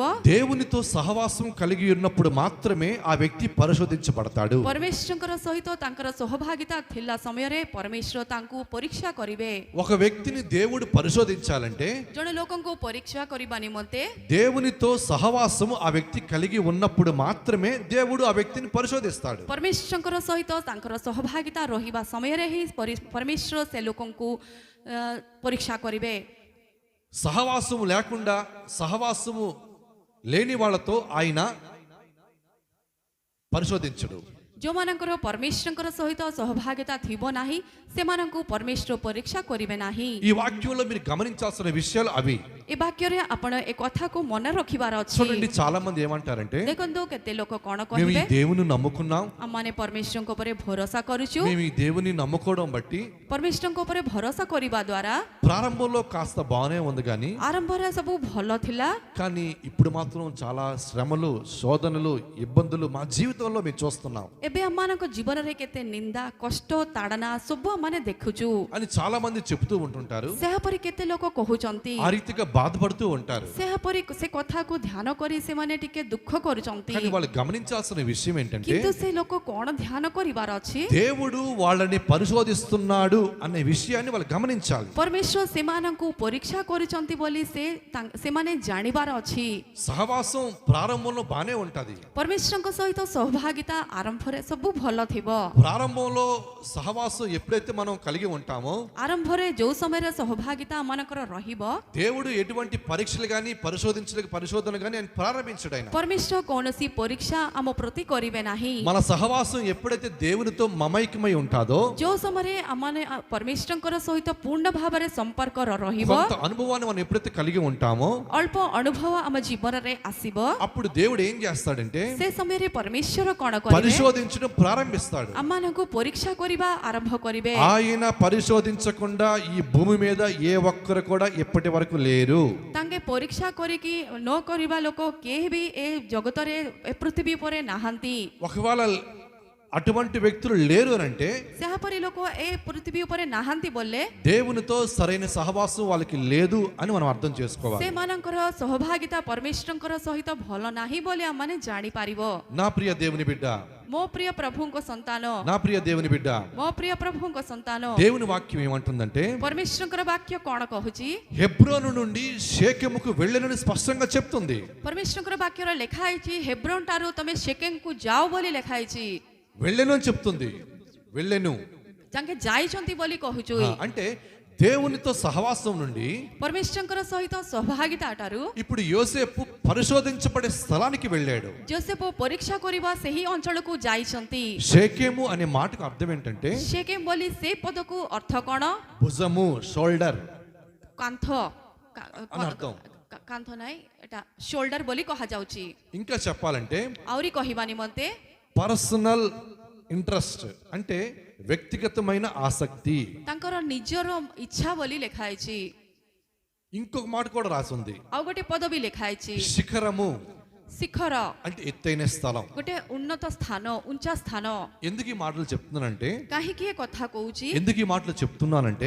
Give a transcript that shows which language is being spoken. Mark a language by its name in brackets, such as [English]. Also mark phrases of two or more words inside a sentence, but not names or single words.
[Telugu] దేవునితో సహవాసం కలిగి ఉన్నప్పుడు మాత్రమే ఆ వ్యక్తి పరిశోధించబడతాడు. [Odia] ପରମେଶ୍ୱରଙ୍କର ସହିତ ତାଙ୍କର ସହଭାଗିତା ଥିଲା ସମୟରେ ପରମେଶ୍ୱର ତାଙ୍କୁ ପରୀକ୍ଷା କରିବେ। [Telugu] ఒక వ్యక్తిని దేవుడు పరిశోధించాలంటే [Odia] ଜଣେ ଲୋକଙ୍କୁ ପରୀକ୍ଷା କରିବା ନିମନ୍ତେ [Telugu] దేవునితో సహవాసము ఆ వ్యక్తి కలిగి ఉన్నప్పుడు మాత్రమే దేవుడు ఆ వ్యక్తిని పరిశోధిస్తాడు. [Odia] ପରମେଶ୍ୱରଙ୍କର ସହିତ ତାଙ୍କର ସହଭାଗିତା ରହିବା ସମୟରେ ହିଁ ପରମେଶ୍ୱର ସେ ଲୋକଙ୍କୁ ପରୀକ୍ଷା କରିବେ। [Telugu] సహవాసము లేకుండా, సహవాసము లేని వాళ్ళతో ఆయన పరిశోధించడు. [Odia] ଯେଉଁମାନଙ୍କର ପରମେଶ୍ୱରଙ୍କର ସହିତ ସହଭାଗିତା ଥିବ ନାହିଁ ସେମାନଙ୍କୁ ପରମେଶ୍ୱର ପରୀକ୍ଷା କରିବେ ନାହିଁ। [Telugu] ఈ వాక్యంలో మీరు గమనించాల్సిన విషయాలు అవి. [Odia] ଏ ବାକ୍ୟରେ ଆପଣ ଏ କଥାକୁ ମନେ ରଖିବାର ଅଛି। [Telugu] చూడండి, చాలా మంది ఏమంటారంటే [Odia] ଦେଖନ୍ତୁ କେତେ ଲୋକ କ'ଣ [Telugu] మేము ఈ [Odia] କହିବେ, [Telugu] దేవుని నమ్ముకున్నాం, [Odia] ଆମମାନେ ପରମେଶ୍ୱରଙ୍କ ଉପରେ ଭରସା କରୁଛୁ। [Telugu] మేము ఈ దేవుని నమ్ముకోవడం బట్టి [Odia] ପରମେଶ୍ୱରଙ୍କ ଉପରେ ଭରସା କରିବା ଦ୍ୱାରା [Telugu] ప్రారంభంలో కాస్త బాగానే ఉంది, కానీ [Odia] ଆରମ୍ଭରେ ସବୁ ଭଲ ଥିଲା, [Telugu] కానీ ఇప్పుడు మాత్రం చాలా శ్రమలు, శోధనలు, ఇబ్బందులు మా జీవితంలో మేము చూస్తున్నాం [Odia] ଏବେ ଆମମାନଙ୍କ ଜୀବନରେ କେତେ ନିନ୍ଦା, କଷ୍ଟ, ତାଡ଼ନା ସବୁ ଆମମାନେ ଦେଖୁଛୁ [Telugu] అని చాలా మంది చెప్తూ ఉంటుంటారు. [Odia] ସେହାପରି କେତେ ଲୋକ କହୁଛନ୍ତି, [Telugu] ఆ రీతిగా బాధపడుతూ ఉంటారు. [Odia] ସେହାପରି ସେ କଥାକୁ ଧ୍ୟାନ କରି ସେମାନେ ଟିକେ ଦୁଃଖ କରୁଛନ୍ତି। [Telugu] కానీ వాళ్ళు గమనించాల్సిన విషయం ఏంటంటే [Odia] କିନ୍ତୁ ସେ ଲୋକ କ'ଣ ଧ୍ୟାନ କରିବାର ଅଛି, [Telugu] దేవుడు వాళ్ళని పరిశోధిస్తున్నాడు అనే విషయాన్ని వాళ్ళు గమనించాలి. [Odia] ପରମେଶ୍ୱର ସେମାନଙ୍କୁ ପରୀକ୍ଷା କରୁଛନ୍ତି ବୋଲି ସେମାନେ ଜାଣିବାର ଅଛି। [Telugu] సహవాసం ప్రారంభంలో బానే ఉంటది. [Odia] ପରମେଶ୍ୱରଙ୍କ ସହିତ ସହଭାଗିତା ଆରମ୍ଭରେ ସବୁ ଭଲ ଥିବ। [Telugu] ప్రారంభంలో సహవాసం ఎప్పుడైతే మనం కలిగి ఉంటామో [Odia] ଆରମ୍ଭରେ ଯୋଉ ସମୟରେ ସହଭାଗିତା ଆମମାନଙ୍କର ରହିବ, [Telugu] దేవుడు ఎటువంటి పరీక్షలు గాని పరిశోధనలు గాని ఆయన ప్రారంభించడు. ఆయన [Odia] ପରମେଶ୍ୱର କୌଣସି ପରୀକ୍ଷା ଆମ ପ୍ରତି କରିବେ ନାହିଁ। [Telugu] మన సహవాసం ఎప్పుడైతే దేవునితో మమైకమై ఉంటాదో, [Odia] ଯୋଉ ସମୟରେ ଆମମାନେ ପରମେଶ୍ୱରଙ୍କର ସହିତ ପୂର୍ଣ୍ଣ ଭାବରେ ସମ୍ପର୍କ ରହିବ, [Telugu] కొంత అనుభవాన్ని మనం ఎప్పుడైతే కలిగి ఉంటామో [Odia] ଅଳ୍ପ ଅନୁଭବ ଆମ ଜୀବନରେ ଆସିବ, [Telugu] అప్పుడు దేవుడు ఏం చేస్తాడంటే [Odia] ସେ ସମୟରେ ପରମେଶ୍ୱର କ'ଣ କରିବେ, [Telugu] పరిశోధించడం ప్రారంభిస్తాడు. [Odia] ଆମମାନଙ୍କୁ ପରୀକ୍ଷା କରିବା ଆରମ୍ଭ କରିବେ। [Telugu] ఆయన పరిశోధించకుండా ఈ భూమి మీద ఏ ఒక్కరు కూడా ఇప్పటి వరకు లేరు. [Odia] ତାଙ୍କେ ପରୀକ୍ଷା କରିକି ନ କରିବା ଲୋକ କେହି ବି ଏ ଜଗତରେ ଏ ପୃଥିବୀ ଉପରେ ନାହାନ୍ତି। [Telugu] ఒకవేళ అటువంటి వ్యక్తులు లేరు అని అంటే [Odia] ସେହାପରି ଲୋକ ଏ ପୃଥିବୀ ଉପରେ ନାହାନ୍ତି ବୋଲେ [Telugu] దేవునితో సరైన సహవాసం వాళ్ళకి లేదు అని మనం అర్థం చేసుకోవాలి. [Odia] ସେମାନଙ୍କର ସହଭାଗିତା ପରମେଶ୍ୱରଙ୍କର ସହିତ ଭଲ ନାହିଁ ବୋଲି ଆମମାନେ ଜାଣିପାରିବ। [Telugu] నా ప్రియ దేవుని బిడ్డ, [Odia] ମୋ ପ୍ରିୟ ପ୍ରଭୁଙ୍କ ସନ୍ତାନ, [Telugu] నా ప్రియ దేవుని బిడ్డ, [Odia] ମୋ ପ୍ରିୟ ପ୍ରଭୁଙ୍କ ସନ୍ତାନ, [Telugu] దేవుని వాక్యం ఏమంటుందంటే [Odia] ପରମେଶ୍ୱରଙ୍କର ବାକ୍ୟ କ'ଣ କହୁଛି, [Telugu] హెబ్రోను నుండి షేకెముకు వెళ్ళనని స్పష్టంగా చెప్తుంది. [Odia] ପରମେଶ୍ୱରଙ୍କର ବାକ୍ୟରେ ଲେଖା ହେଇଛି ହେବ୍ରୋନ ଠାରୁ ତମେ ଶେକେମକୁ ଯାଅ ବୋଲି ଲେଖା ହେଇଛି। [Telugu] వెళ్ళను అని చెప్తుంది. వెళ్ళెను [Odia] ତାଙ୍କେ ଯାଇଛନ୍ତି ବୋଲି କହୁଛୁ। [Telugu] అంటే దేవునితో సహవాసం నుండి [Odia] ପରମେଶ୍ୱରଙ୍କର ସହିତ ସହଭାଗିତା ଠାରୁ [Telugu] ఇప్పుడు యోసేపు పరిశోధించబడే స్థలానికి వెళ్ళాడు. [Odia] ଯୋସେଫ ପରୀକ୍ଷା କରିବା ସେହି ଅଞ୍ଚଳକୁ ଯାଇଛନ୍ତି। [Telugu] షేకెము అనే మాటకు అర్థం ఏంటంటే [Odia] ଶେକେମ ବୋଲି ସେ ପଦକୁ ଅର୍ଥ କ'ଣ, [Telugu] భుజము, షోల్డర్ [Odia] କାନ୍ଥ, [Telugu] అని అర్థం. [Odia] କାନ୍ଥ ନାହିଁ, ଏଟା ସୋଲ୍ଡର ବୋଲି କୁହାଯାଉଛି। [Telugu] ఇంకా చెప్పాలంటే [Odia] ଆହୁରି କହିବା ନିମନ୍ତେ [English] personal interest, [Telugu] అంటే వ్యక్తిగతమైన ఆసక్తి. [Odia] ତାଙ୍କର ନିଜର ଇଚ୍ଛା ବୋଲି ଲେଖା ହେଇଛି। [Telugu] ఇంకొక మాట కూడా రాసి ఉంది, [Odia] ଆଉ ଗୋଟେ ପଦ ବି ଲେଖା ହେଇଛି [Telugu] శిఖరము, [Odia] ଶିଖର, [Telugu] అంటే ఎత్తైన స్థలం. [Odia] ଗୋଟେ ଉନ୍ନତ ସ୍ଥାନ, ଉଞ୍ଚା ସ୍ଥାନ। [Telugu] ఎందుకు ఈ మాటలు చెప్తున్నానంటే [Odia] କାହିଁକି ଏ କଥା କହୁଛି, [Telugu] ఎందుకు ఈ మాటలు చెప్తున్నానంటే